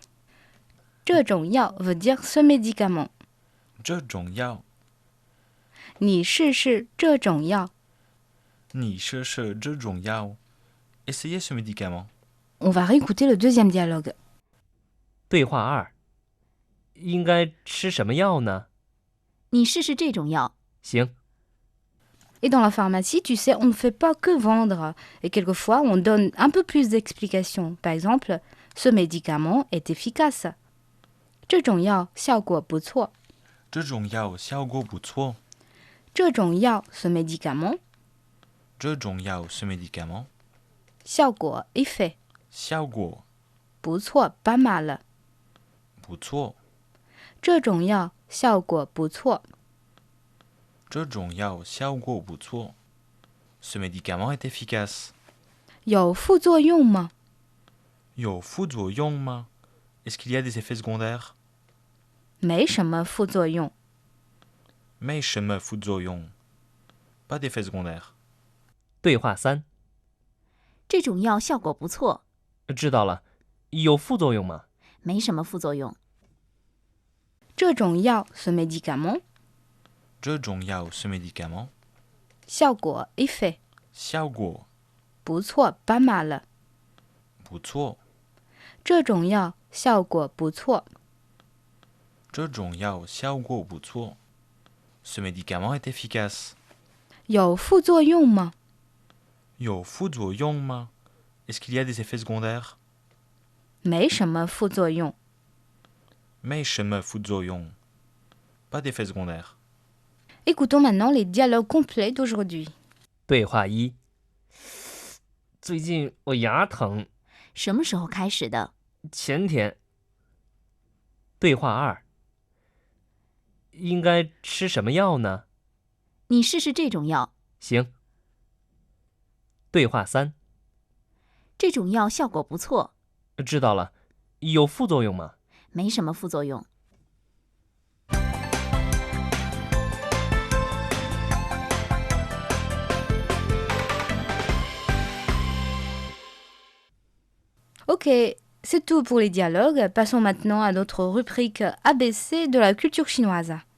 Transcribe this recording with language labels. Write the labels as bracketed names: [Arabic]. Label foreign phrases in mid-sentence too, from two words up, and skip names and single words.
[Chinese] « 这种药 [French] veut dire ce médicament. [Chinese] 这种药，你试试这种药。你试试这种药。 [French] Essayez ce médicament. On va réécouter le deuxième dialogue. [Chinese] 对话2：应该吃什么药呢？你试试这种药。行， [French] Et dans la pharmacie, tu sais, on ne fait pas que vendre. Et quelquefois, on donne un peu plus d'explications. Par exemple, ce médicament est efficace. [Chinese] 这种药效果不错。这种药效果不错。这种药 [French] ce médicament, [Chinese] 这种药 [French] ce médicament. 效果 effet, [Chinese] 效果 [French] 不错 pas mal. [Chinese] 不错。这种药效果不错。这种药效果不错。 [French] Ce médicament est efficace. [Chinese] 有副作用吗？有副作用吗？ [French] Est-ce qu'il y a des effets secondaires? [Chinese] 没什么副作用。没什么副作用。 [French] Pas d'effets secondaires. [Chinese] 对话3： 这种药效果不错，知道了，有副作用吗？没什么副作用。这种药 [French] ce médicament, [Chinese] 这种药 [French] ce médicament. 效果 effet, [Chinese] 效果 [French] 不错 pas mal. [Chinese] 不错。这种药效果不错。这种药效果不错。 [French] Ce médicament est efficace. [Chinese] 有副作用吗？有副作用吗？ [French] Est-ce qu'il y a des effets secondaires? [Chinese] 没什么副作用。没什么副作用。 [French] Pas d'effets secondaires. Écoutons maintenant les dialogues complets d'aujourd'hui. [Chinese] 对话1：最近我牙疼，什么时候开始的？前天。对话2：应该吃什么药呢？你试试这种药。行。对话3： 这种药效果不错，知道了，有副作用吗？没什么副作用。 [French] Ok, c'est tout pour les dialogues. Passons maintenant à notre rubrique ABC de la culture chinoise.